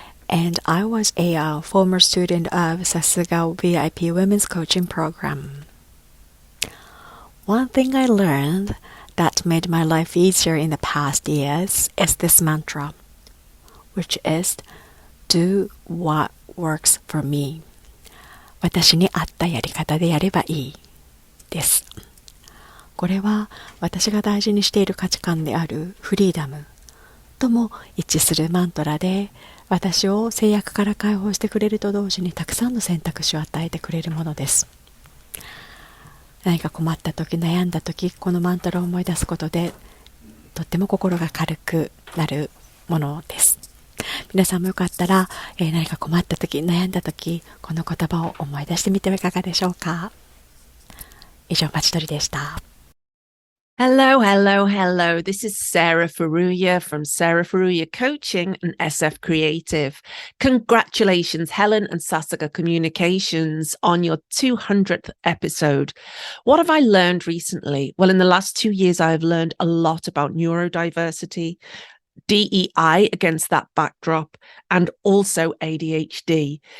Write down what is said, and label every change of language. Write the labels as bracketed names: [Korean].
[English] And I was a former student of Sasuga VIP Women's Coaching Program. One thing I learned that made my life easier in the past years is this mantra, which is do what works for me. [Japanese] 私に合ったやり方でやればいいです。これは私が大事にしている価値観であるフリーダムとも一致するマントラで、私を制約から解放してくれると同時にたくさんの選択肢を与えてくれるものです。何か困った時、悩んだ時、このマントラを思い出すことでとっても心が軽くなるものです。皆さんもよかったら、何か困った時、悩んだ時、この言葉を思い出してみてはいかがでしょうか。以上、まちどりでした。 [English] Hello, hello, hello. This is Sarah Faruya from Sarah Faruya Coaching and SF Creative. Congratulations, Helen and Sasuga Communications, on your 200th episode. What have I learned recently? Well, in the last 2 years, I've learned a lot about neurodiversity, DEI against that backdrop, and also ADHD.